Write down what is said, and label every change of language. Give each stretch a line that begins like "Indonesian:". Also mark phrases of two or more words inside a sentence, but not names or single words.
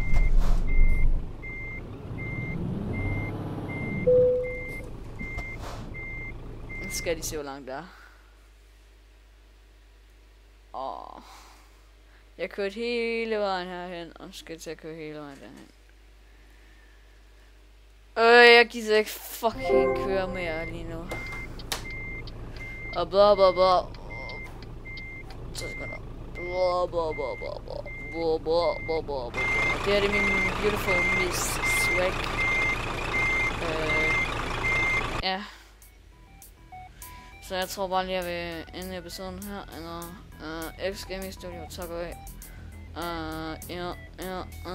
Danish: Nu skal de se, hvor langt det er. Jeg kørte hele vejen herhen, og nu skal jeg til at køre hele vejen derhen. Jeg gider ikke fucking køre mere lige nu. Og bla bla bla. 3 sekunder. Bla bla bla bla bla. Bla bla bla bla bla. Det her er min beautiful Miss Swag. Ja. Så jeg tror bare lige, at jeg vil ende episoden her. Eller X Gaming Studio, tak og af.